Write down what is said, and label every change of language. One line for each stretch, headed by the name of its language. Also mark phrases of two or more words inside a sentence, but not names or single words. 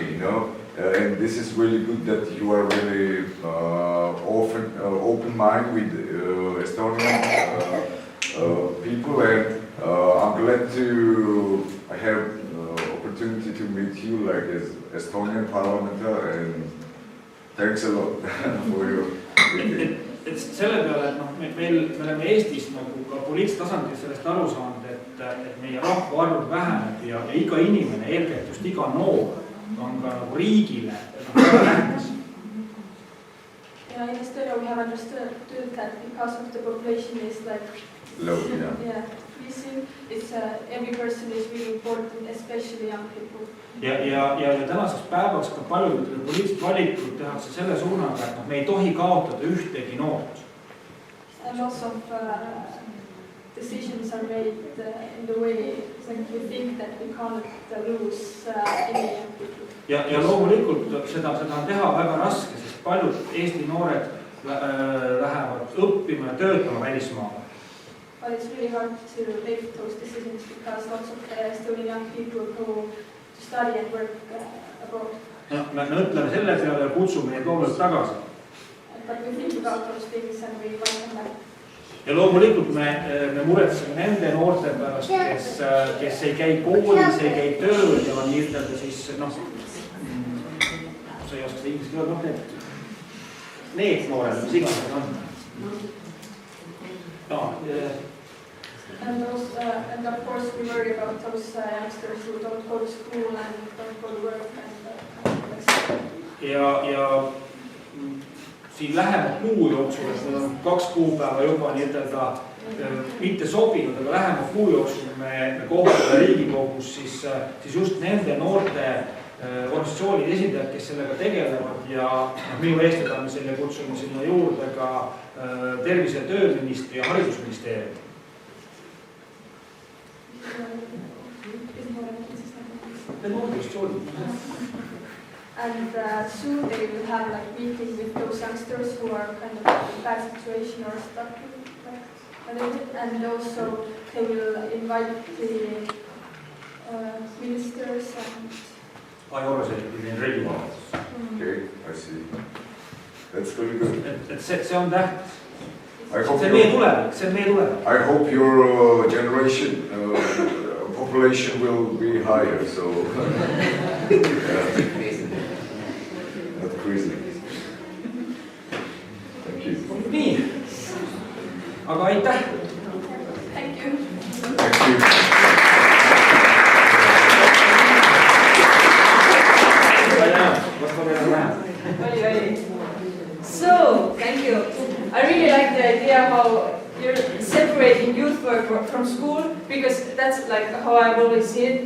English: You know, and this is really good that you are really open mind with Estonian people, and I'm glad to have opportunity to meet you like as Estonian parliamentary, and thanks a lot for your meeting.
Estonian: Et selle peale, et me oleme Eestis nagu ka poliitilisel tasandil sellest aru saanud, et meie rahvaarv väheneb ja iga inimene, eelkõige just iga noor, on ka nagu riigile väga tähtis.
English: Yeah, in Estonia we have understood that because of the population is like low, increasing, it's every person is really important, especially young people.
Estonian: Ja tänaseks päevaks ka paljud poliitilised valikud tehakse selle suunaga, et me ei tohi kaotada ühtegi noort.
English: And lots of decisions are made in the way that we think that we can't lose any young people.
Estonian: Ja loomulikult seda on teha väga raske, sest paljud Eesti noored lähevad õppima ja töötama välismaale.
English: But it's really hard to make those decisions because lots of Estonian young people go to study and work abroad.
Estonian: No, me ütleme selle peale ja kutsume neid loomulikult tagasi.
English: But we think about those things and we want them back.
Estonian: Ja loomulikult me muretseme nende noorte pärast, kes ei käi koolis, ei käi tööl ja on nii-ütelda siis, sa ei oska inglise keele, need noored, mis iganes on.
English: And of course we worry about those youngsters who don't go to school and don't go to work and
Estonian: ja siin lähema kuu jooksul, et meil on 2 kuupäeva juba nii-ütelda mitte sobinud, aga lähema kuu jooksul me kohtume Riigikogus siis just nende noorte organisatsioonide esindajad, kes sellega tegelevad ja minu eestvedamisel ja kutsume sinna juurde ka tervise- ja tööministri ja haridusministeeriumi.
English: And soon they will have like meeting with those youngsters who are kind of in a bad situation or stuck and also they will invite the ministers and Okay, I see. That's very good.
Estonian: See on tähtis. See meie tulevik.
English: I hope your generation population will be higher, so not crazy. Thank you.
Estonian: Nii, aga aitäh.
English: Thank you. Thank you. So, thank you. I really like the idea how you're separating youth work from school, because that's like how I've always seen it.